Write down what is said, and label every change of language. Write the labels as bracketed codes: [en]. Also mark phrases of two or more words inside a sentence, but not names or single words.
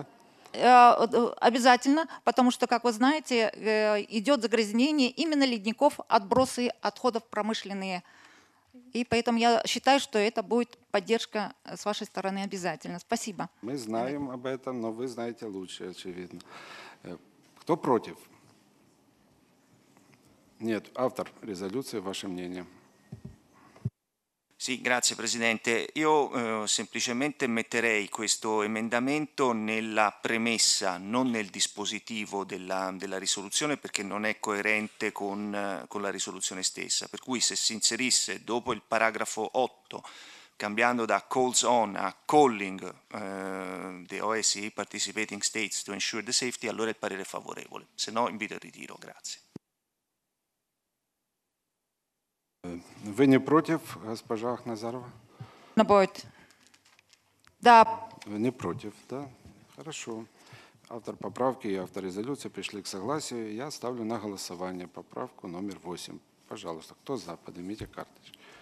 [ru] Обязательно, потому что, как вы знаете, идет загрязнение именно ледников, отбросы отходов промышленные. И поэтому я считаю, что это будет поддержка с вашей стороны обязательно. Спасибо. Мы знаем об этом, но вы знаете лучше, очевидно. Кто против? Нет. Автор резолюции, ваше мнение. [it] Sì, grazie Presidente. Io semplicemente metterei questo emendamento nella premessa, non nel dispositivo della risoluzione, perché non è coerente con la risoluzione stessa. Per cui se si inserisse dopo il paragrafo 8, cambiando da [en] calls on a calling the OSCE participating states to ensure the safety, [it] allora il parere è favorevole. Se no invito al ritiro. Grazie. [ru] Вы не против, госпожа Ахназарова? Будет. Да. Вы не против, да? Хорошо. Автор поправки и автор резолюции пришли к согласию. Я ставлю на голосование поправку номер 8. Пожалуйста, кто за, поднимите карточки.